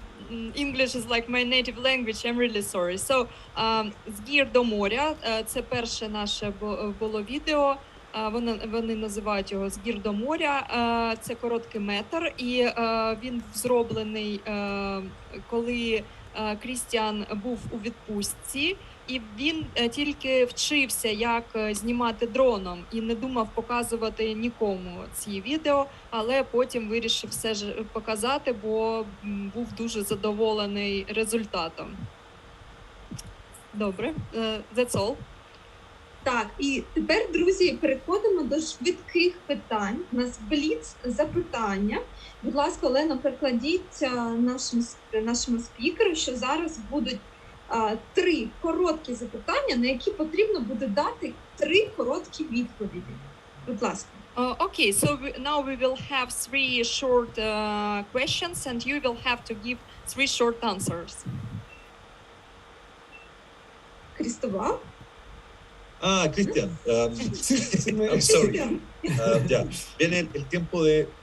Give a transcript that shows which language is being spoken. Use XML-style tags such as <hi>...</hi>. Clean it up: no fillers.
<en>English is like my native language. I'm really sorry.</en> <uk>So, з гір до моря. Це перше наше було відео. Вони називають його «З гір до моря». Це короткий метр, і він зроблений, коли Крістіан був у відпустці, і він тільки вчився, як знімати дроном, і не думав показувати нікому ці відео, але потім вирішив все ж показати, бо був дуже задоволений результатом.</uk> <en>Добре, that's all.</en> <uk>Так, і тепер, друзі, переходимо до швидких питань. У нас бліц запитання. Будь ласка, Олена, перекладіть нашому спікеру, що зараз будуть 3 короткі запитання, на які потрібно буде дати 3 короткі відповіді. Будь ласка.</uk> <en>Okay, so now we will have 3 short questions and you will have to give 3 short answers.</en> <uk>Крістова?</uk> <en>Cristian, me- I'm sorry. Yeah,</en> <es>viene el tiempo de.</es>